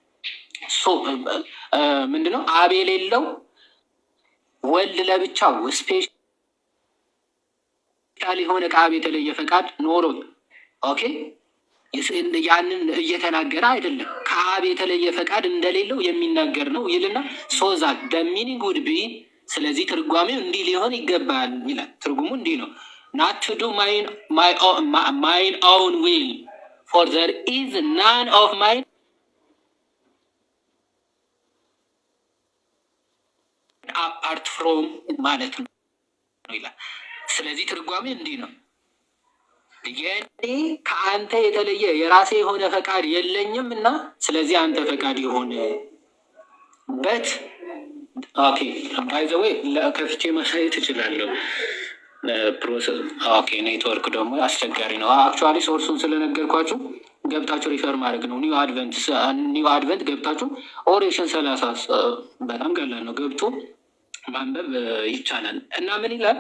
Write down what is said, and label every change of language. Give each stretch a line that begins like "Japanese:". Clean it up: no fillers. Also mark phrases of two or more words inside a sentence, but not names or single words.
Amharic: ምንድነው አብ የሌለው ወልድ ለብቻው ስፔሻል የሆነ ከአብ የተለየ ፈቃድ ኖሮ ኦኬ ያንን እየተናገረ አይደለም። ከአብ የተለየ ፈቃድ እንደሌለው የሚናገር ነው ይልና
English: so the meaning would be
Amharic: ስለዚህ ትርጓሜው እንዲህ ሊሆን ይገባል ይላል። ትርጉሙ እንዲህ ነው።
English: not to do mine own will for there is none of mine apart from
Amharic: ማለት ነው ይላል። ስለዚህ ትርጓሜ እንዲህ ነው። የኔ ከአንተ የተለየ የራሴ የሆነ ፈቃድ የለኝም እና ስለዚህ አንተ ፈቃድ የሆነ
English: but okay by the way
Amharic: ከፍቼ ማሳየት እችላለሁ። ፕሮሰስ ኦኬ ኔትወርክ ደግሞ አስቸጋሪ ነው። አክቹዋሊ ሶርሱን ስለነገርኳችሁ ገብታችሁ ሪፈር ማድረግ ነው። ኒው አድቨንት ገብታችሁ ኦሬሽን 30 በጣም ቀላል ነው፣ ገብቶ ማንበብ ይቻላል። እና ምን ይላል?